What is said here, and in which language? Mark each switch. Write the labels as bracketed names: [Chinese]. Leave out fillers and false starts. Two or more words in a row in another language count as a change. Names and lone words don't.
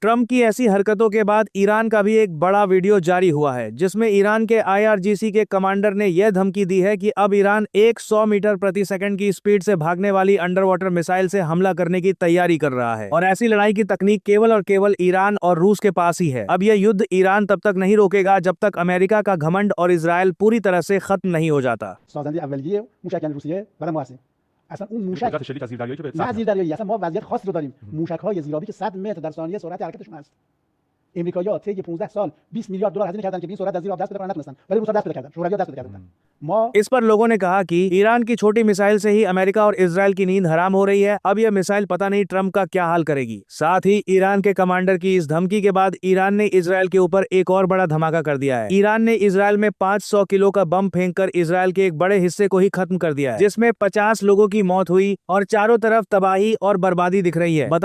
[Hindi] ट्रम्प की ऐसी हरकतों के बाद ईरान का भी एक बड़ा वीडियो जारी हुआ है, जिसमें ईरान के IRGC के कमांडर ने यह धमकी दी है कि अब ईरान 100 मीटर प्रति सेकंड की स्पीड से भागने वाली [English] under water missile [Hindi] से हमला करने की तैयारी कर रहा है। और ऐसी लड़ाई की तकनीक केवल और केवल ईरान और रूस के पास ही है। अब यह युद्ध ईरान तब तक नहीं रोकेगा जब तक अमेरिका का घमंड और इजराइल पूरी तरह से खत्म नहीं हो जाता। [Persian] اصلا اون موشک شلیک از زیردریایی که به نه زیردریایی اصلا ما وضعیت خاصی رو داریم. موشک‌های زیرابی که 100 متر در ثانیه سرعت حرکتشون هست. امریکایی‌ها طی 15 سال 20 میلیارد دلار هزینه کردن که به این سرعت از زیر آب دست پیدا کنن نتونستن، ولی روس‌ها دست پیدا کردن، شوروی‌ها دست پیدا کردن. [Hindi] इस पर लोगों ने कहा कि ईरान की छोटी मिसाइल से ही अमेरिका और इजराइल की नींद हराम हो रही है। अब यह मिसाइल पता नहीं ट्रम्प का क्या हाल करेगी। साथ ही ईरान के कमांडर की इस धमकी के बाद ईरान ने इजराइल के ऊपर एक और बड़ा धमाका कर दिया है। ईरान ने इजराइल में 500 किलो का बम फेंककर इजराइल के एक बड़े हिस्से को ही खत्म कर दिया है, जिसमें 50 लोगों की मौत हुई और चारों तरफ तबाही और बर्बादी दिख रही है।